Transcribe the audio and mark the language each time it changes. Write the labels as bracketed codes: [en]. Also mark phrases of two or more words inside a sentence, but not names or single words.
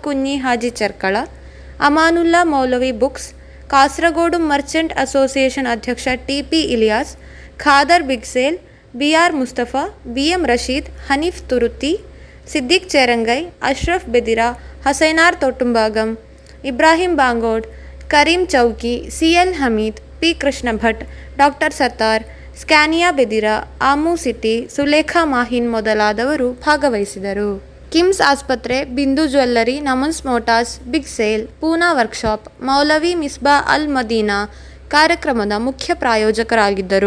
[kn] കുഞ്ഞി ഹാജി ചെർക്കള, അമാനുല്ല മൗലവി ബുക്സ്, കാസർഗോഡ് മർച്ചന്റ് അസോസിയേഷൻ അധ്യക്ഷ TP ഇലിയാസ്, ഖാദർ ബിഗ്സേൽ, BR മുസ്തഫ, BM റഷീദ്, ഹനീഫ് തുരുത്തി, സിദ്ദിഖ് ചേരങ്കൈ, അഷ്റഫ് ബെദിര, ഹസൈനാർ തൊട്ടുംഭാഗം, ഇബ്രാഹിം ബാങ്കോഡ്, കരീം ചൗക്കി, CL ഹമീദ്, P കൃഷ്ണഭട്ട്, ഡോക്ಟರ್ ಸತ್ತಾರ್, ಸ್ಕ್ಯಾನಿಯಾ ಬೆದಿರ, ಆಮು ಸಿಟಿ, ಸುಲೇಖ ಮಾಹಿನ್ ಮೊದಲಾದವರು ಭಾಗವಹಿಸಿದರು. ಕಿಮ್ಸ್ ಆಸ್ಪತ್ರೆ, ಬಿಂದು ಜ್ಯುವೆಲ್ಲರಿ, ನಮನ್ಸ್ ಮೋಟಾರ್ಸ್, ಬಿಗ್ ಸೇಲ್, ಪೂನಾ ವರ್ಕ್ಶಾಪ್, ಮೌಲವಿ ಮಿಸ್ಬಾ ಅಲ್ ಮದೀನಾ ಕಾರ್ಯಕ್ರಮದ ಮುಖ್ಯ ಪ್ರಾಯೋಜಕರಾಗಿದ್ದರು.